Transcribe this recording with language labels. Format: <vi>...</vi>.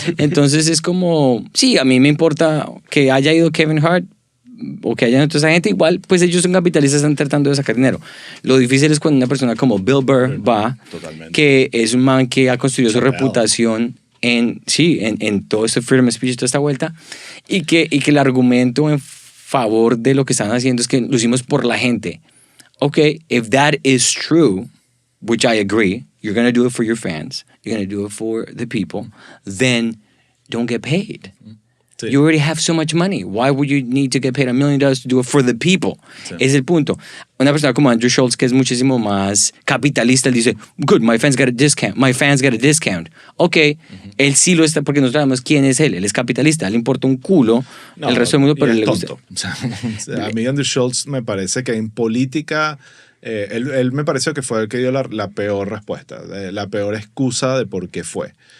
<es>Entonces es como, sí, a mí me importa que haya ido Kevin Hart o que haya toda esa gente, igual, pues ellos son capitalistas, están tratando de sacar dinero. Lo difícil es cuando una persona como Bill Burr va, Totalmente. que es un man que ha construido su Chapeado. reputación en todo este freedom of speech y toda esta vuelta, y que el argumento en favor de lo que están haciendo es que lo hicimos por la gente.</es> <en>Okay, if that is true, which I agree, you're going to do it for your fans, you're going to do it for the people, then don't get paid.</en> <es>Sí.</es> <en>You already have so much money. Why would you need to get paid $1 million to do it for the people?</en> <es>Sí. Es el punto. Una persona como Andrew Schultz, que es muchísimo más capitalista, él dice,</es> <en>good, my fans get a discount. My fans get a discount.</en> <es>Ok, él sí lo está, porque nosotros sabemos quién es él. Él es capitalista, le importa un culo el resto del mundo, pero y él es le gusta. tonto. O sea, a mí Andrew Schultz me parece que en política, él me pareció que fue el que dio la peor respuesta, la peor excusa de por qué fue.</es>